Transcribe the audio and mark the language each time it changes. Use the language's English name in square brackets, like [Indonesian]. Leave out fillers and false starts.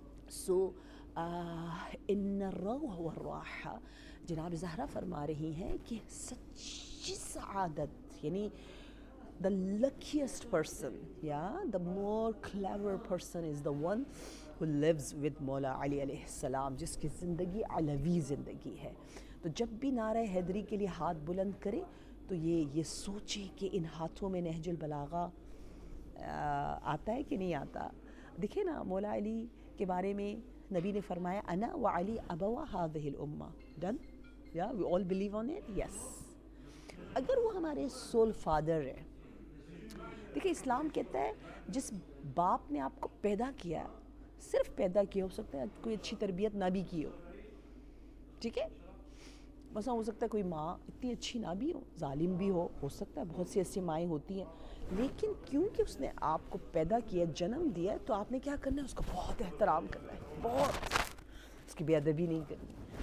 [Urdu] سو ان الروح والراح، جناب زہرا فرما رہی ہیں کہ سچی سعادت، یعنی [English] the luckiest person, the more clever person is the one who lives with [Urdu] مولا علی علیہ السلام، جس کی زندگی علوی زندگی ہے. تو جب بھی نعرہ حیدری کے لیے ہاتھ بلند کرے تو یہ سوچے کہ ان ہاتھوں میں نہج البلاغہ آتا ہے کہ نہیں آتا. دیکھیں نا مولا علی کے بارے میں نبی نے فرمایا [Arabic] انا وعلی ابوا هذه الامہ. [Urdu] Done? [English] we all believe on it. yes. [Urdu] اگر وہ ہمارے سول فادر ہیں، دیکھیں اسلام کہتا ہے جس باپ نے آپ کو پیدا کیا، صرف پیدا کیا، ہو سکتا ہے کوئی اچھی تربیت نہ بھی کی ہو، ٹھیک ہے، مثلا ہو سکتا ہے کوئی ماں اتنی اچھی نہ بھی ہو، ظالم بھی ہو سکتا ہے، بہت سی ایسی مائیں ہوتی ہیں، لیکن کیونکہ اس نے آپ کو پیدا کیا، جنم دیا، تو آپ نے کیا کرنا ہے، اس کا بہت احترام کرنا ہے، بہت، اس کی بے ادبی نہیں کرنی.